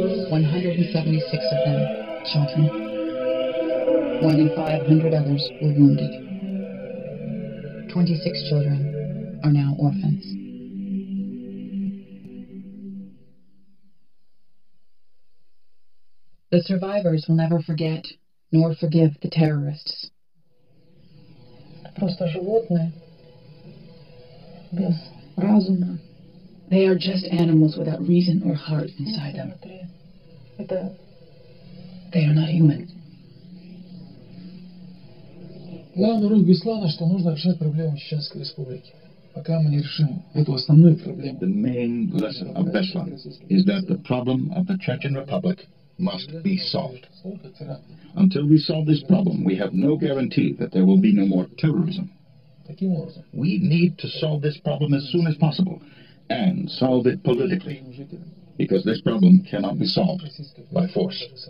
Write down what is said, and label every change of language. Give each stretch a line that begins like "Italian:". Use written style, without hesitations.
English: 176 of them children. More than 500 others were wounded. 26 children are now orphans. The survivors will never forget nor forgive the terrorists.
Russian: Просто животные без разума.
English: They are just animals without reason or heart inside them. They are not human.
Russian: Главная роль Беслана, что нужно решать проблему Чеченской Республики. Пока мы не решим эту основную проблему.
English: The main lesson of Beslan is that the problem of the Chechen Republic must be solved. Until we solve this problem, we have no guarantee that there will be no more terrorism. We need to solve this problem as soon as possible, and solve it politically, because this problem cannot be solved by force.